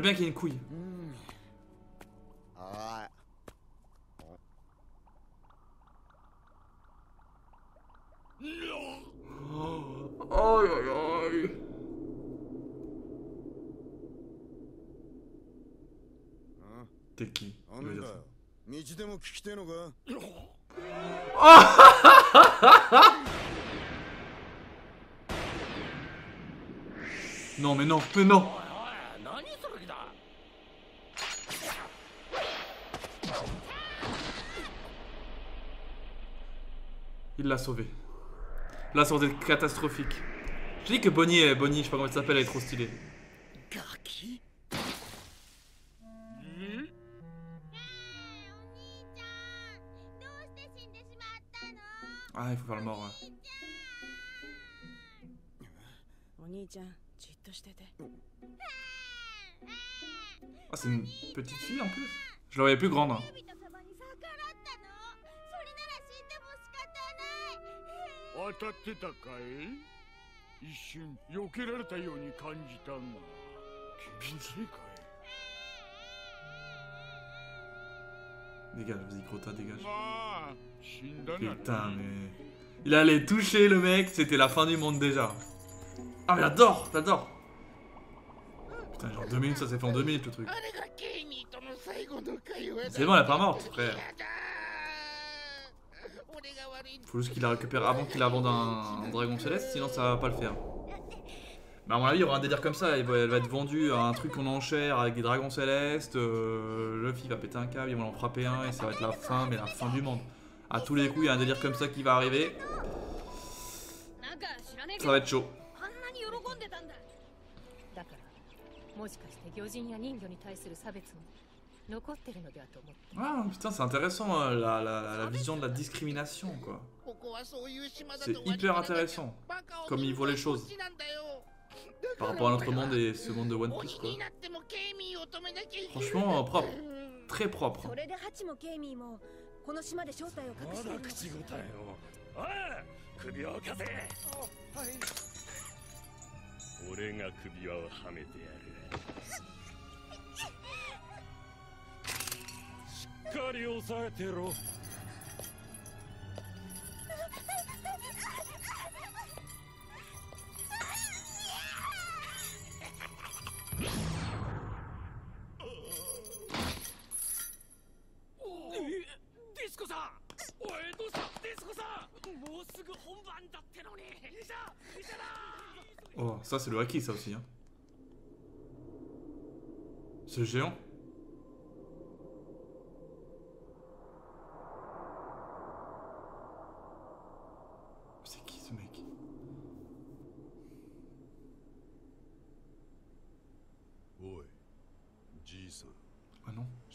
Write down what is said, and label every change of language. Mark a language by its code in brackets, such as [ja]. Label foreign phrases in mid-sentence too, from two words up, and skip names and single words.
[fr] Fallait bien qu'il y ait une couille. あ Oh, aïe aïe aïe. T'es qui? [ja] なんだよ道でも聞きてえのか [fr] Non, mais non, mais non. [ja] 何それだ。 [fr] Il l'a sauvé. Là, ça aurait été catastrophique. Je dis que Bonnie, je sais pas comment elle s'appelle, elle est trop stylée. Ah, il faut faire le mort. Ouais. [ja] お兄ちゃんじっとしてて [fr] Ah, c'est une petite fille en plus. Je la voyais plus grande. Hein. [ja] 当たってたかい？一瞬避けられたように感じたが気のせいかい？ [fr] Dégage, vas-y, Crota, dégage. [ja] まあ死んだなら [fr] Putain, mais... Il allait toucher le mec, c'était la fin du monde déjà. Ah, mais j'adore, j'adore. Putain, genre 2 minutes, ça s'est fait en 2 minutes le truc. C'est bon, elle est pas morte, frère. Faut juste qu'il la récupère avant qu'il la vende un dragon céleste, sinon ça va pas le faire. Mais à mon avis, il y aura un délire comme ça, elle va être vendue à un truc en enchère avec des dragons célestes, Luffy va péter un câble, ils vont en frapper un et ça va être la fin, mais la fin du monde. À tous les coups, il y a un délire comme ça qui va arriver. Ça va être chaud. [ja] だからもしかして魚人や人魚に対する差別も残ってるのではと思って。 [fr] Ah putain, c'est intéressant la vision de la discrimination quoi. C'est hyper intéressant comme il voit les choses par rapport à notre monde et ce monde de One Piece quoi. Franchement propre, très propre. [ja] それでハチもケイミーもこの島で正体を隠してるの。口答えをおい首を貸せ俺が首輪をはめてやるしっかり押さえてろディスコさんおいどうしたディスコさんもうすぐ本番だってのに医者だ [fr] Oh, ça c'est le haki ça aussi hein. C'est géant. C'est qui ce mec? Ah non.